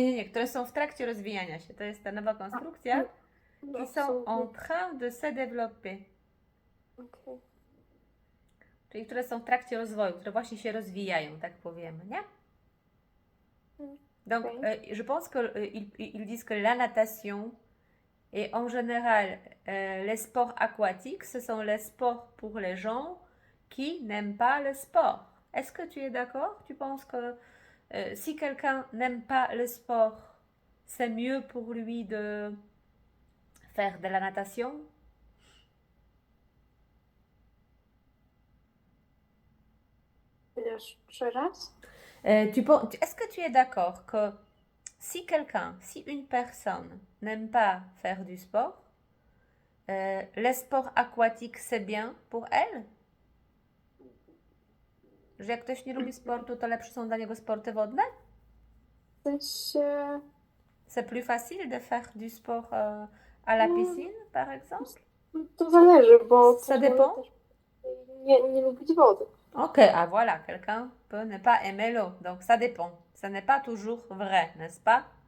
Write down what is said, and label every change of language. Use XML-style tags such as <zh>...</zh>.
<pl>Które są w trakcie rozwijania się. To jest ta nowa konstrukcja.</pl> <fr>Qui sont en train de se développer. Okay.</fr> <pl>Czyli które są w trakcie rozwoju, które właśnie się rozwijają, tak powiemy, nie?</pl> <fr>Donc, je pense qu'ils disent que la natation et en général les sports aquatiques, ce sont les sports pour les gens qui n'aiment pas le sport. Est-ce que tu es d'accord? Tu penses que si quelqu'un n'aime pas le sport, c'est mieux pour lui de faire de la natation?</fr> <pl>Jeszcze raz?</pl> <fr>Est-ce que tu es d'accord que si une personne n'aime pas faire du sport, les sports aquatiques, c'est bien pour elle?</fr> <pl>Że jak ktoś nie lubi sportu, to lepsze są dla niego sporty wodne?</pl> <fr>C'est plus facile de faire du sport à la piscine, par exemple?</fr> <pl>To zależy, bo</pl> <fr>Ça dépend?</fr> <pl>nie lubić wody.</pl> <fr>Ok, ah voilà, quelqu'un peut ne pas aimer l'eau, donc ça dépend. Ce n'est pas toujours vrai, n'est-ce pas?</fr>